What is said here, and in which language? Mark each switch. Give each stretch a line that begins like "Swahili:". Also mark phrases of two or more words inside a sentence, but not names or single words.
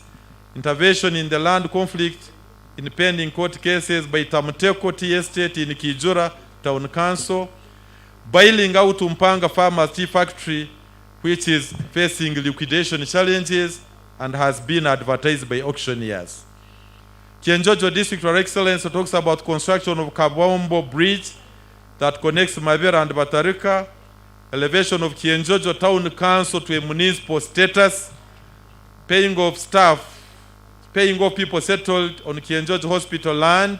English: Intervention in the land conflict in pending court cases by Tamuteko Tea Estate in Kijura Town Council. Bailing out Umpanga Farmers Tea Factory, which is facing liquidation challenges and has been advertised by auctioneers. Kyegegwa District, Your Excellency, talks about construction of Kabombo Bridge that connects Mabera and Batarika. Elevation of Kyegegwa Town Council to a municipal status. Paying off staff, paying off people settled on Kyegegwa Hospital land.